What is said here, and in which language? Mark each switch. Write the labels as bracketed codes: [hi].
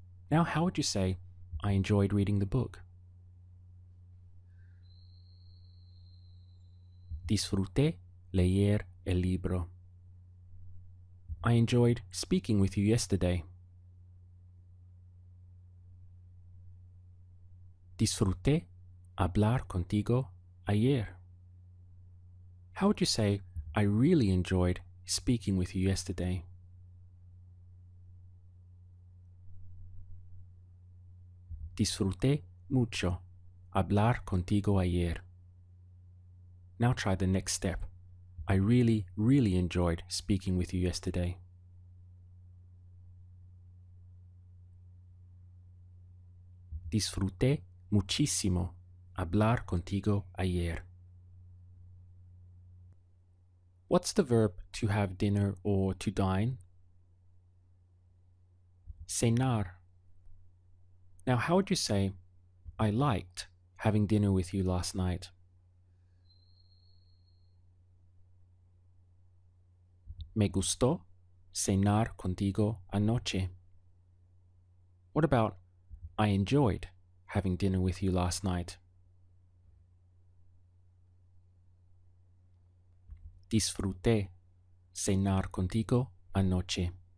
[en] Now, how would you say, I enjoyed reading the book? [es] Disfruté leer el libro. [en] I enjoyed speaking with you yesterday. [es] Disfruté hablar contigo ayer. [en] How would you say, I really enjoyed speaking with you yesterday? [es] Disfruté mucho hablar contigo ayer. [en] Now try the next step. I really, really enjoyed speaking with you yesterday. [es] Disfruté muchísimo hablar contigo ayer. [en] What's the verb to have dinner or to dine? Cenar. Now, how would you say, I liked having dinner with you last night? [es] Me gustó cenar contigo anoche. [en] What about, I enjoyed having dinner with you last night? [es] Disfruté cenar contigo anoche.